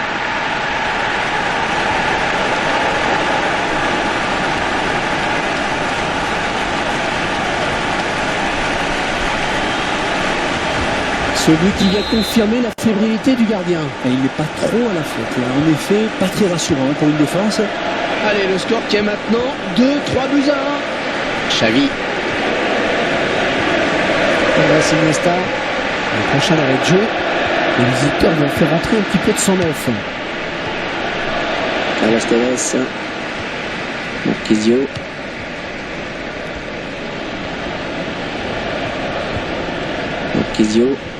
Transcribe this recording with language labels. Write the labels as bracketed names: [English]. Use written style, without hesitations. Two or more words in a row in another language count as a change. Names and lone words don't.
[French] Ce but qui vient confirmer la fébrilité du gardien. Et il n'est pas trop à la faute là. En effet, pas très rassurant pour une défense. Allez, le score qui est maintenant 2-3 buts à 1. Xavi. Andrés Iniesta. Le prochain arrêt de jeu. Les visiteurs vont faire rentrer un petit peu de 109. Carlos Tevez. Marquisio. Marquisio.